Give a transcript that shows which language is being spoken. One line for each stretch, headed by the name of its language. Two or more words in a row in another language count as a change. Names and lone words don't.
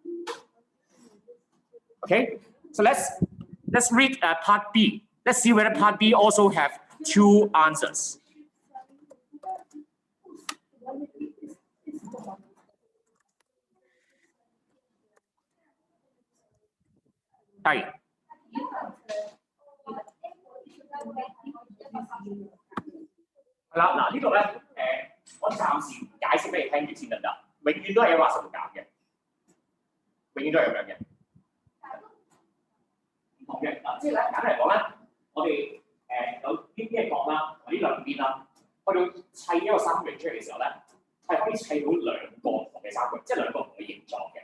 English: Okay, so let's read part B. Let's see whether part B also have two answers. Hi.
Cantonese: 係啦，嗱呢度咧，我暫時解釋俾你聽住先得唔得？永遠都係有話數減嘅，永遠都係咁樣嘅。唔同嘅嗱，即係咧簡單嚟講咧，我哋有呢一角啦，同呢兩邊啦，去到砌一個三角形出嚟嘅時候咧，係可以砌到兩個唔同嘅三角，即係兩個唔同嘅形狀嘅。